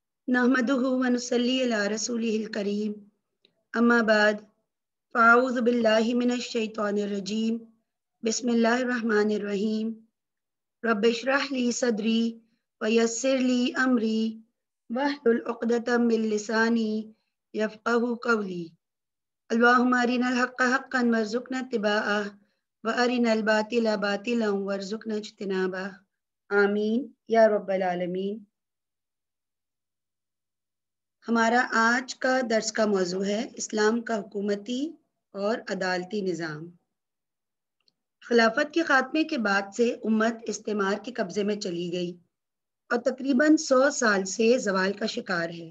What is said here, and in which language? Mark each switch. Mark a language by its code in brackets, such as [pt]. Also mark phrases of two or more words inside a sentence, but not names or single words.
[ar] نحمده ونصلي على رسوله الكريم أما بعد فأعوذ بالله من الشيطان الرجيم بسم الله الرحمن الرحيم رب اشرح لي صدري ويسر لي أمري واحلل عقدة من لساني يفقهوا قولي اللهم أرنا الحق حقا وارزقنا اتباعه وأرنا الباطل باطلا وارزقنا اجتنابه آمين يا رب العالمين. [ur] ہمارا آج کا درس کا موضوع ہے اسلام کا حکومتی اور عدالتی نظام. خلافت کے خاتمے کے بعد سے امت استعمار کے قبضے میں چلی گئی اور تقریباً 100 سال سے زوال کا شکار ہے.